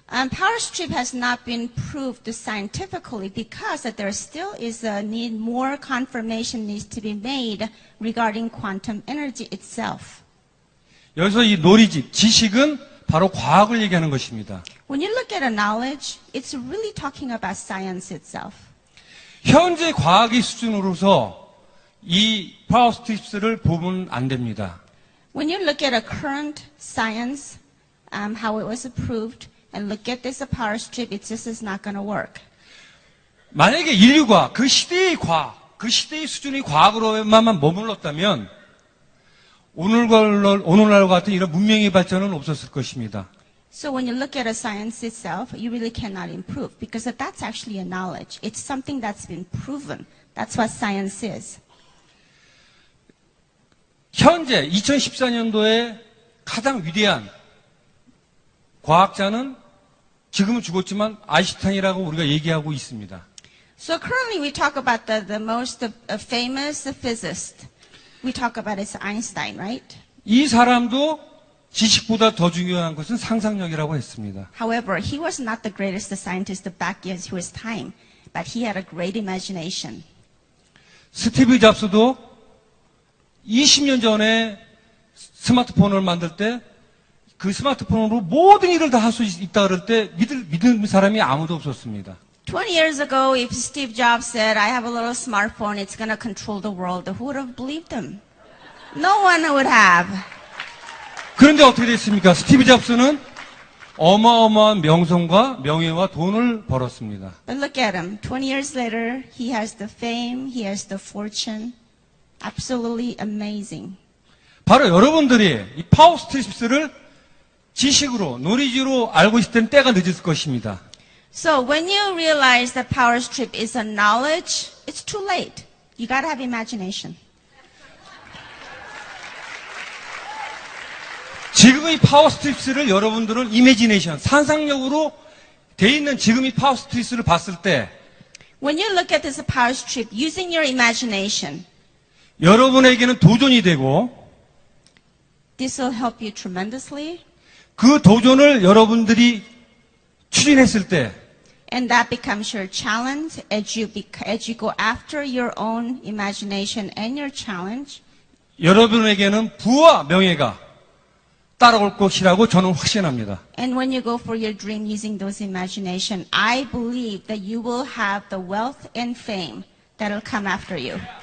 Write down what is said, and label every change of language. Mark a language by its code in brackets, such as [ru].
[en] Power strip has not been proved scientifically because that there still is a need, more confirmation needs to be made regarding quantum energy itself. [ko] 여기서 이 knowledge, 지식은 바로 과학을 얘기하는 것입니다. [en] When you look at a knowledge, it's really talking about science itself. [ko] 현재 과학의 수준으로서 이 파워 스트립스를 보면 안 됩니다. [en] When you look at a current science, how it was approved, and look at this power strip, it just is not going to work. [ko] 만약에 인류가 그 시대의 과학, 그 시대의 수준의 과학으로만 머물렀다면 오늘날과 같은 이런 문명의 발전은 없었을 것입니다. [en] So when you look at a science itself, you really cannot improve because that's actually a knowledge. It's something that's been proven. That's what science is. [ko] 현재 2014년도에 가장 위대한 과학자는 지금은 죽었지만 아인슈타인이라고 우리가 얘기하고 있습니다. [en] So currently we talk about the most famous physicist. We talk about is Einstein, right? [ko] 이 사람도 지식보다 더 중요한 것은 상상력이라고 했습니다. [en] However, he was not the greatest scientist back in his time, but he had a great imagination. [ko] 스티브 잡스도 20년 전에 스마트폰을 만들 때 그 스마트폰으로 모든 일을 다 할 수 있다 그럴 때 믿는 사람이 아무도 없었습니다. [en] 20 years ago, if Steve Jobs said, I have a little smartphone, it's going to control the world, who would have believed him? No one would have. [ko] 그런데 어떻게 됐습니까? 스티브 잡스는 어마어마한 명성과 명예와 돈을 벌었습니다. [en] But look at him. 20 years later, he has the fame, he has the fortune. Absolutely amazing. [ko] 바로 여러분들이 이 파워 스트립스를 지식으로, 노리지로 알고 있을 때는 때가 늦을 것입니다. [en] So when you realize that power strip is a knowledge, it's too late. You got to have imagination. [ko] 지금 이 파워 스트립스를 여러분들은 이미지네이션, 상상력으로 돼 있는 지금 이 파워 스트립스를 봤을 때 [en] When you look at this power strip using your imagination, [ko] 여러분에게는 도전이 되고 [en] this will help you tremendously. [ko] 그 도전을 여러분들이 추진했을 때 [en] And that becomes your challenge as you go after your own imagination and your challenge. [ko] 여러분에게는 부와 명예가 따라올 것이라고 저는 확신합니다. [en] And when you go for your dream using those imagination, I believe that you will have the wealth and fame that will come after you.